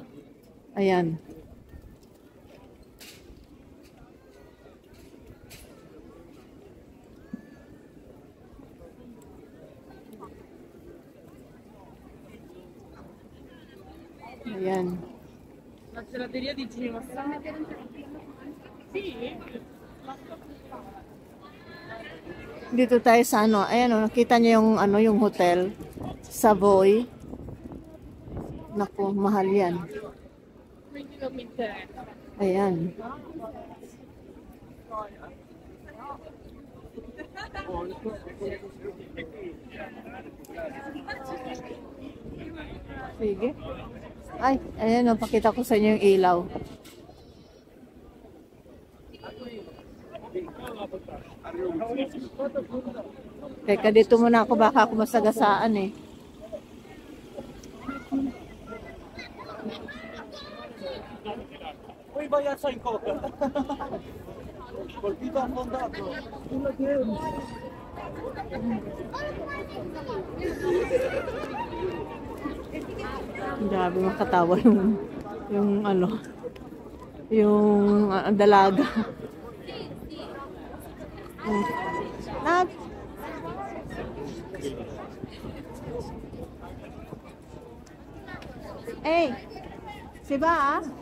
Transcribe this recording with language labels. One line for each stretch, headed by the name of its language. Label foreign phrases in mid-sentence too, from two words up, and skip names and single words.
Filipino: Ayan. Ayan.
Italian: La gelateria di Genova. Sì.
Filipino: Dito tayo sa ano, ayan o, nakita niyo yung ano, yung hotel, Savoy. Naku, mahal yan.
Italian: Quindi non mi interessa.
Filipino: Ayan. Sige. Ay, ayan o, pakita ko sa inyo yung ilaw. Teka, dito muna ako, baka ako masagasaan eh.
Italian: Poi vai a San Coca. Colpito affondato.
Filipino: Grabe, makatawa yung ano, yung dalaga. Nag Eh, si ba?